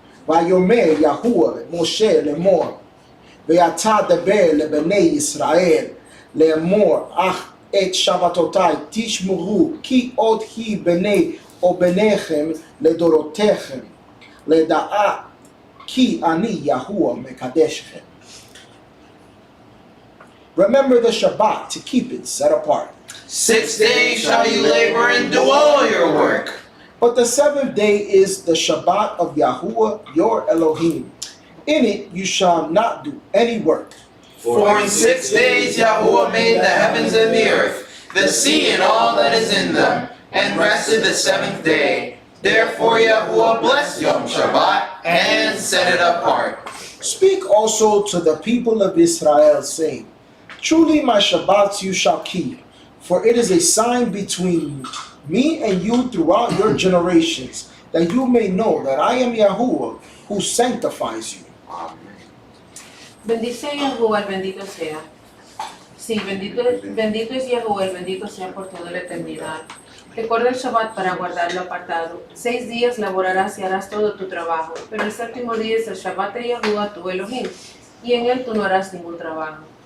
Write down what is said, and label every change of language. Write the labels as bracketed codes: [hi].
[he] ויאמר יהוה משה לאמור, ואתה דבר לבני ישראל לאמור, אך את שבתותי תשמרו, כי עוד היא בני או בניכם לדורותיכם, לדעה כי אני יהוה מקדשכם. [en] Remember the Shabbat to keep it set apart. 6 days shall you labor and do all your work. But the seventh day is the Shabbat of Yahuwah your Elohim. In it you shall not do any work. For in 6 days Yahuwah made the heavens and the earth, the sea and all that is in them, and rested the seventh day. Therefore Yahuwah blessed Yom Shabbat and set it apart. Speak also to the people of Israel, saying, Truly my Shabbats you shall keep, for it is a sign between me and you throughout your generations, that you may know that I am Yahuwah, who sanctifies you. [es] Bendice a Yahuwah, el bendito sea. Sí, bendito es Yahuwah, el bendito sea por toda la eternidad. Recuerda el Shabbat para guardarlo apartado. 6 días laborarás y harás todo tu trabajo, pero el séptimo día es el Shabbat de Yahuwah, tu Elohim, y en él tú no harás ningún trabajo.